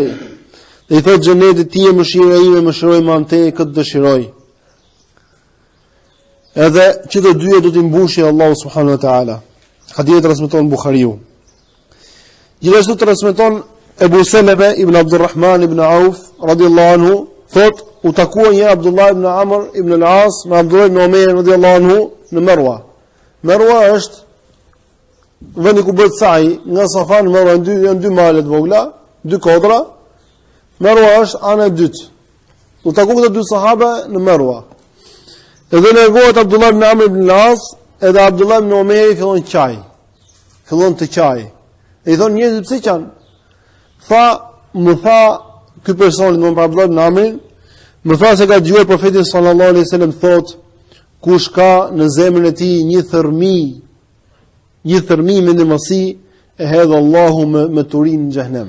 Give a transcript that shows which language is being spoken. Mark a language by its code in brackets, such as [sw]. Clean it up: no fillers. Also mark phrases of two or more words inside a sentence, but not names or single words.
[sq] Dhe i thot xhenetit ti je mëshira ime, mëshiroj me anë teje këtë dëshiroj. Edhe që të dyja do t'i mbushë Allahu [ar] سبحانه وتعالى. [sq] Hadithi transmeton Buhariu. Gjithashtu transmeton Ebu Seleme ibn AbduRrahim ibn Auf [ar] رضي الله عنه, [sq] thot u takua një Abdullah ibn Amr ibn al-As me Abdullah ibn Umayr radhiyallahu anhu në Marwa. Marwa është vendi ku bëhet sa'i nga Safa në Marwa, janë dy male të vogla, dy kodra. Marwa është ana e dytë. U taku këto dy sahabe në Marwa. Edhe largohet Abdullah ibn Amr ibn al-As, edhe Abdullah ibn Omeri fillon të qaj. E I thonë njerëzit pse qanë? Më tha ky personi, domthonë Abdullah ibn Amr, më tha se ka dëgjuar profetin [ar] صلى الله عليه وسلم [sq] thotë, kush ka në zemrën e tij një thërmi mendjemësi, e hedh Allahu me turin në xhehenem.